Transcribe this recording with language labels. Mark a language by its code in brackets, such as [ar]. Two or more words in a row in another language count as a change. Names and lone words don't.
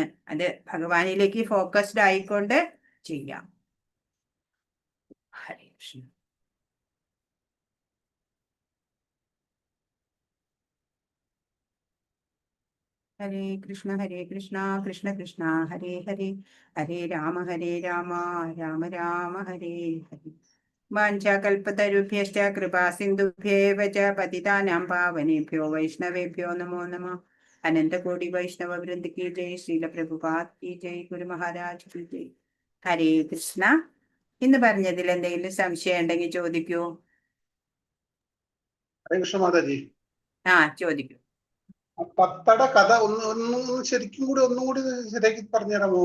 [ml] അത് ഭഗവാനിലേക്ക് ഫോക്കസ്ഡ് ആയിക്കൊണ്ട് ചെയ്യാം. [sa] ഹരേ കൃഷ്ണ. ഹരേ കൃഷ്ണ കൃഷ്ണ കൃഷ്ണ ഹരേ ഹരേ, ഹരേ രാമ രാമ രാമ ഹരേ ഹരേ. വാഞ്ചാകൽപതരുഭ്യശ്ച കൃപാ സിന്ധുഭ്യേവ ച പതിതാനാം പാവനേഭ്യോ വൈഷ്ണവേഭ്യോ നമോ നമഃ. [hi] अनंतकोटि वैष्णव वृंद की जय. श्रील प्रभुपाद की जय. गुरु महाराज की जय. ഹരേ കൃഷ്ണ. [ml] ഇന്ന് പറഞ്ഞതിൽ എന്തെങ്കിലും സംശയം ഉണ്ടെങ്കിൽ ചോദിക്കൂ. ഹരേ കൃഷ്ണ മാതാജി. ചോദിക്കൂ. തത്തയുടെ കഥ ഒന്നും ശരിക്കും കൂടി ഒന്നുകൂടി ശരിയാക്കി പറഞ്ഞുതരാമോ?